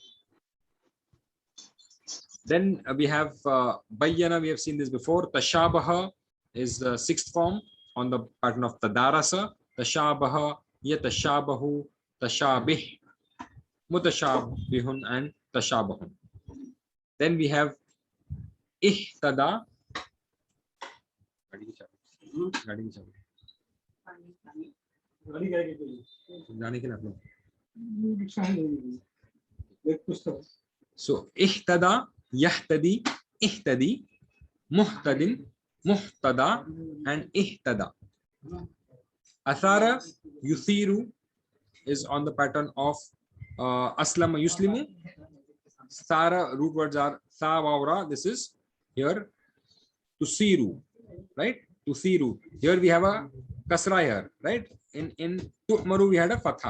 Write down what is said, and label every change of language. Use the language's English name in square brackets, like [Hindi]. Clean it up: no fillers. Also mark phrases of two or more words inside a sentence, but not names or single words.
[English] Then we have Bayyana, we have seen this before. Tashabaha is the sixth form on the pattern of Tadarasa. [Arabic] تشابه، يتشابه، تشابه، متشابه, [English] and Tashabahun. Then we have Ihtada. So [Arabic] اهتدى، يهتدي، اهتدِ، مهتدٍ، مهتدى, [English] and Ihtada. [Arabic] أثار، يثير [English] is on the pattern of [Arabic] أسلم، يسلم. [English] Thara, root words are Tha, Wawra. This is here Tusiru, right? Tusiru. Here we have a Kasra here, right? In Tuhmaru we had a Fatha.